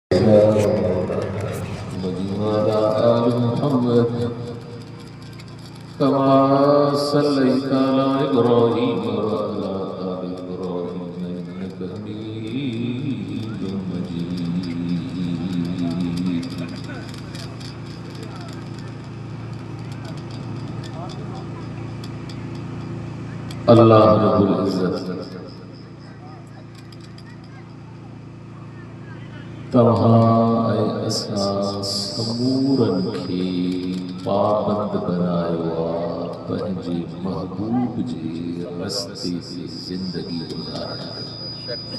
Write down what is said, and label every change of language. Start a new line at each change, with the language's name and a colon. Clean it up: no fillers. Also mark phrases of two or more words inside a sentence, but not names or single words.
Arabic: وعلى آل محمد كما صليت على إبراهيم وعلى آل إبراهيم إنك حميد مجيد. الله رب العزة
Sindhi: तव्हां असां समूरन खे पाबंद बनायो आहे पंहिंजे महबूब जे रस्ते ते ज़िंदगी गुज़ारण।